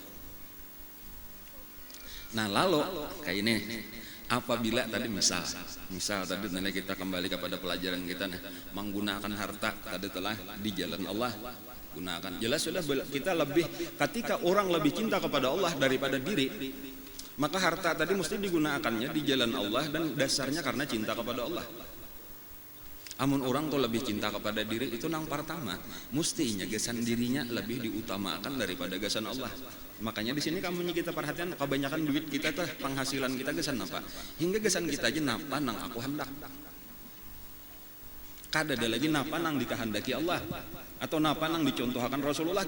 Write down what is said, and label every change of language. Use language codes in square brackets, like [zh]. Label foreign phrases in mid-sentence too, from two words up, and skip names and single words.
[id] Nah lalu kayak ini, apabila tadi misal tadi nanti kita kembali kepada pelajaran kita menggunakan harta tadi telah di jalan Allah gunakan. Jelas sudah kita lebih, ketika orang lebih cinta kepada Allah daripada diri, maka harta tadi mesti digunakannya di jalan Allah dan dasarnya karena cinta kepada Allah. [bjn] Amun orang tuh lebih cinta kepada diri itu nang pertama, mestinya gasan dirinya lebih diutamakan daripada gasan Allah. Makanya di sini kamu kita perhatikan kebanyakan duit kita tuh penghasilan kita gasan apa? Hingga gasan kita aja napa nang aku hendak. Kada ada lagi napa nang dikehendaki Allah atau napa nang dicontohkan Rasulullah.